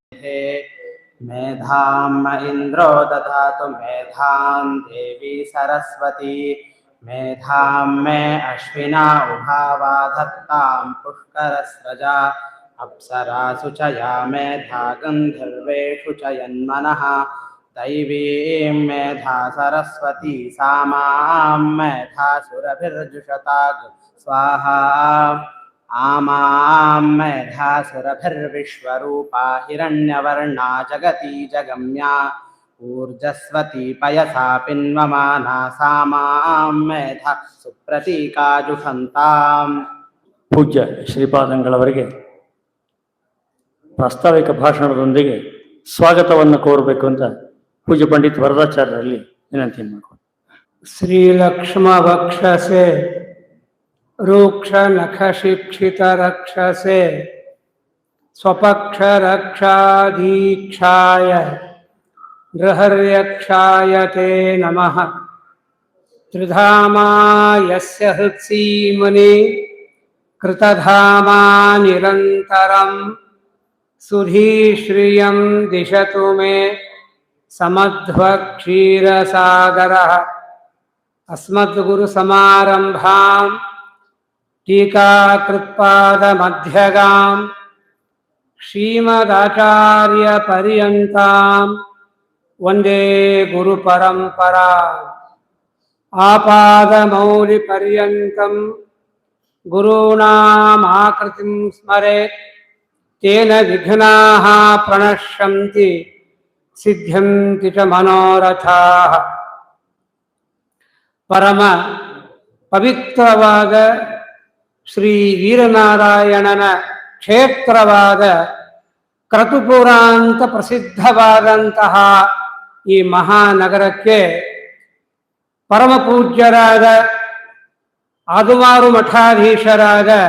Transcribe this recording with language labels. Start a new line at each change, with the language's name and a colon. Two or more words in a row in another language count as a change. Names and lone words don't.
Sanskrit: मेधाम् इन्द्रो दधातु मेधां देवी सरस्वती मेधां मे अश्विना उभावा धत्तां पुष्करस्रजा अप्सरासु च या मेधा गन्धर्वेषु च यन्मनः दैवीं मेधा सरस्वती सा मां मेधा सुरभिर्जुषताग् स्वाहा आमां मेधा सुरभिर्विश्वरूपा हिरण्यवर्णा जगती जगम्या ऊर्जस्वती पयसा पिन्वमाना सा मां मेधा सुप्रतीका जुषन्ताम्.
Kannada: ಪೂಜ್ಯ ಶ್ರೀಪಾದಂಗಳವರಿಗೆ ಪ್ರಾಸ್ತಾವಿಕ ಭಾಷಣದೊಂದಿಗೆ ಸ್ವಾಗತವನ್ನು ಕೋರಬೇಕು ಅಂತ ಪೂಜ್ಯ ಪಂಡಿತ್ ವರದಾಚಾರ್ಯರಲ್ಲಿ ವಿನಂತಿ ಮಾಡಿಕೊಂಡು.
Sanskrit: ಶ್ರೀಲಕ್ಷ್ಮ ವಕ್ಷಸೆ ರೂಕ್ಷ ನಖ ಶಿಕ್ಷಿತ ರಕ್ಷಸೆ ಸ್ವಪಕ್ಷ ರಕ್ಷಾಧೀಕ್ಷಾಯ ಗೃಹರ್ಯಕ್ಷಾಯ ತೇ ನಮಃ. ತ್ರಿಧಾಮಾ ಯಸ್ಯ ಹೃತ್ಸೀಮನಿ ಕೃತಧಾಮಾ ನಿರಂತರಂ ಸುಧೀಶ್ರಿಯಂ ದಿಶತು ಮೇ ಸಮಧ್ವಕ್ಷೀರಸಾಗರಃ. ಅಸ್ಮದ್ಗುರು ಸಮಾರಂಭಾಂ ಟೀಕಾಕೃತ್ಪಾದಮಧ್ಯಗಾಂ ಶ್ರೀಮದಾಚಾರ್ಯ ಪರ್ಯಂತಾಂ ವಂದೇ ಗುರು ಪರಂಪರಾಂ. ಆಪಾದಮೌಲಿ ಪರ್ಯಂತಂ ಗುರುಣಾಂ ಆಕೃತಿಂ ಸ್ಮರೇತ್ ತೇನ ವಿಘ್ನಾಃ ಪ್ರಣಶ್ಯಂತಿ ಸಿದ್ಧ್ಯಂತಿ ಚ ಮನೋರಥಾಃ.
Kannada: ಪರಮ ಪವಿತ್ರವಾದ ಶ್ರೀ ವೀರನಾರಾಯಣನ ಕ್ಷೇತ್ರವಾದ ಕ್ರತುಪುರ ಅಂತ ಪ್ರಸಿದ್ಧವಾದಂತಹ ಈ ಮಹಾನಗರಕ್ಕೆ ಪರಮ ಪೂಜ್ಯರಾದ ಆದುಮಾರು ಮಠಾಧೀಶರಾದ